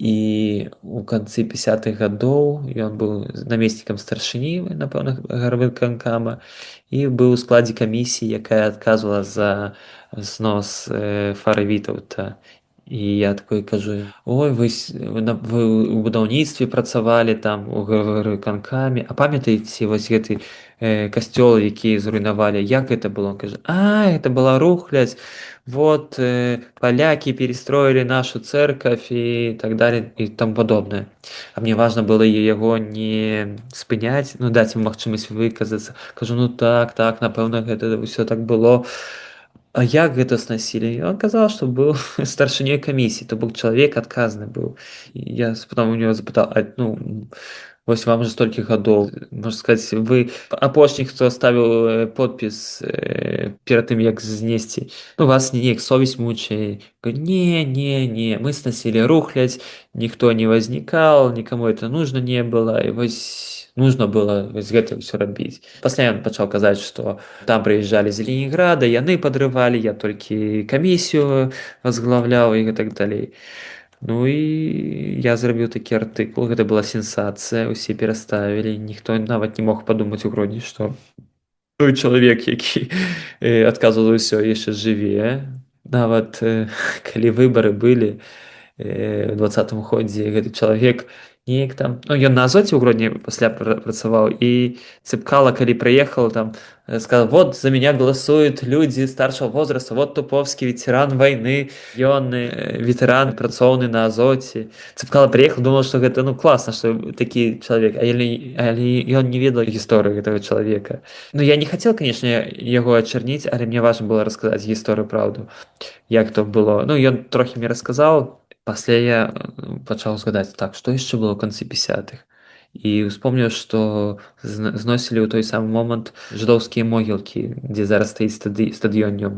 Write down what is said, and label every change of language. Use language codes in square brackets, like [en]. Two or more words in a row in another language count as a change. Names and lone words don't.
[be] і у канцы 50-х гадоў ён быў намеснікам старшыні, напэўна, гарвыканкама і быў у складзе камісіі, якая адказвала за знос Фары Вітаўта. І я такой кажу: ой, вы ў будаўніцтве працавалі там у гарвыканкаме, а памятаеце вось гэты касцёл, які зруйнавалі, як гэта было? [ru] Он кажа: это была рухлядзь, вот поляки перестроили нашу церковь и так далее и тому подобное. [be] А мне [ru] важно было [be] яго не спыняць, ну даць ему магчымасць выказацца. Кажу: ну так, напэўна, гэта ўсё так было. А як гэта снасілі? Ён казаў, што быў старшынёй камісіі, то бок чалавек адказны быў. І я [ru] потом у него [be] запытаў: вось вам уже столькі гадоў, можна сказаць, вы апошні, хто ставіў подпіс перад тым, як знесці. [ru] Ну, [be] вас неяк [ru] совесть мучае. Не, мы сносили рухлядь, никто не возникал, никому это нужно не было, [be] і вось нужно было вось гэта ўсё рабіць. Пасля ён пачаў казаць, што там прыязджалі з Ленінграда, яны падрывалі, я толькі камісію возглавляў і гэтак далей. Ну і я зрабіў такі артыкул, гэта была сенсацыя, усе пераставілі, ніхто нават не мог падумаць у Гродні, што той чалавек, які адказваў за ўсё, яшчэ жыве. Нават калі выбары былі у 20-м годзе, гэты чалавек неяк там, ну ён на Азоце ў Гродні пасля працаваў, і Цыпкала, калі прыехаў там, [ru] сказал: вот за меня голосуют люди старшего возраста, вот Туповский, ветеран войны, [be] ён ветеран працоўны на Азоце. Цыпкала [ru] приехал, думал, что [be] гэта ну класна, что такі чалавек, але ён не ведаў гісторыю гэтага чалавека. [ru] Ну я не хотел, конечно, [be] яго ачарніць, але мне важно было расказаць гісторыю, праўду, як то было. Ну ён трохі мне расказаў. Пасля я пачаў згадаць, так, што яшчэ было ў канцы 50-х. І успомніў, што зносілі ў той самы момант жыдоўскія могілкі, дзе зараз стаіць стадыён Нёман.